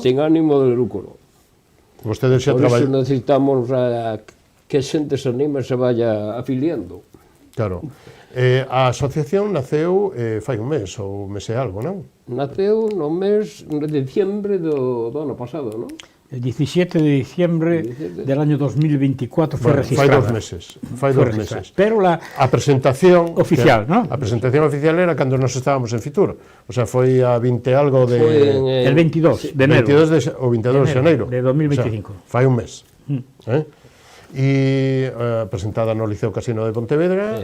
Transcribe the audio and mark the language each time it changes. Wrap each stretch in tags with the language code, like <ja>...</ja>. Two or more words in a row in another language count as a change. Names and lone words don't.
<es>Sin ánimo de lucro.</es> <gl>Vostedes xa</gl> <es>Por</es> <gl>traballan...</gl> <es>eso necesitamos</es> <gl>que a xente se anime e se vaya afiliando. Claro. A asociación naceu fai un mes ou un mes e algo, non? Naceu no mes de diciembre do ano pasado, non?</gl> <es>El 17 de diciembre del año 2024 fue registrada.</es> <gl>Fai dos meses. Pero a presentación</gl> <es>oficial, ¿no?</es> <gl>A presentación oficial era cando nos estábamos en Fitur. O sea, foi a 20 algo de...</gl> <es>el 22 de enero.</es> <gl>22 de xaneiro. De 2025. O sea, fai un mes. E presentada no Liceo Casino de Pontevedra.</gl>